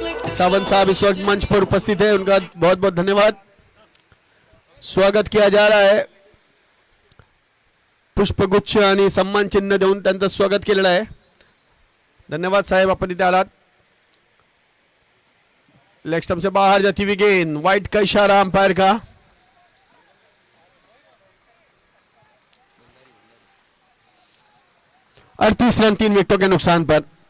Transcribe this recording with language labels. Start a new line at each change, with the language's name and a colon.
Hindi: सावंत साहब इस वक्त मंच पर उपस्थित है, उनका बहुत बहुत धन्यवाद। स्वागत किया जा रहा है,
Marathi: पुष्पगुच्छ आणि सम्मान चिन्ह देऊन त्यांचं स्वागत केलेलं आहे। धन्यवाद साहेब, आपण इथे आलात।
Hindi: लेग स्टंप से बाहर जाती हुई गेंद, वाइड का इशारा अंपायर का। और 30 रन 3 विकेटों के नुकसान पर।